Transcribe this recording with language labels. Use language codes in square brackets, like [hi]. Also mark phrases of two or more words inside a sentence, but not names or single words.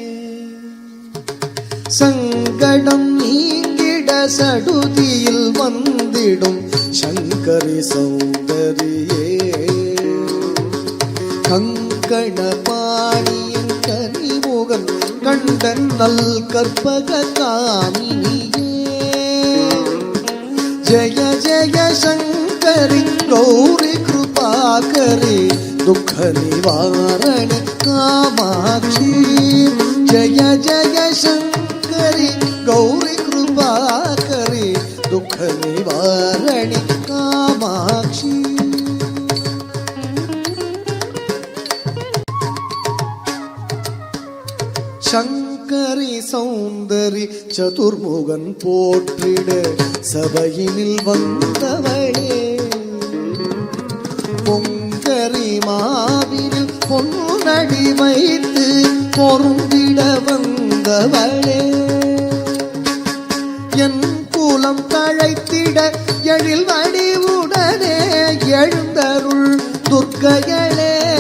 [ta] சங்கடம் நீங்கிட சடுதியில் வந்திடும் சங்கரி சௌந்தரியே கங்கண பாணியின் கனிமுகம் கண்ட நல் கற்பக காமினியே [sa] जय जय शंकरी गौरी कृपाकरी दुःख निवारणी कामाक्षी जय जय शंकरी गौरी कृपा करी दुख निवारणी कामाक्षी [ta] शंकरी सौंदरी चतुर्मुगन போற்றிட சபையினில் வந்தவளே பொங்கரி மாவினில் பொன்னடி வைத்து பொருந்திட வந்தவளே என் கூலம் தழைத்திட எழில் வடிவுடனே எழுந்தருள் துர்க்கைகளே